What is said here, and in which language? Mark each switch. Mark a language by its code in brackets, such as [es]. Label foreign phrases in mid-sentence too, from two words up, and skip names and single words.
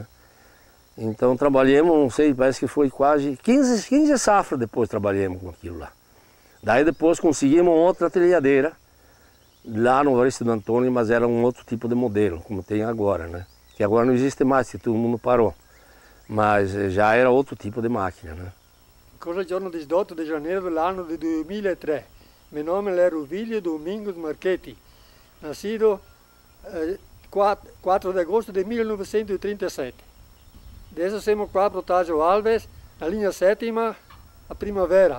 [pt] Então trabalhamos, não sei, parece que foi quase 15 safras depois trabalhamos com aquilo lá. Daí depois conseguimos outra trilhadeira lá no Evaristo do Antônio, mas era um outro tipo de modelo, como tem agora, né? Que agora não existe mais, que todo mundo parou. Mas já era outro tipo de máquina, né? [it] Cosa giorno 18 di janeiro dell'anno di 2003. [pt] Meu nome é Ruvilio Domingos Marchetti, nascido 4 de agosto de 1937. [it] Adesso siamo qua a Protásio Alves, [pt] na linha [it] 7ª, a primavera.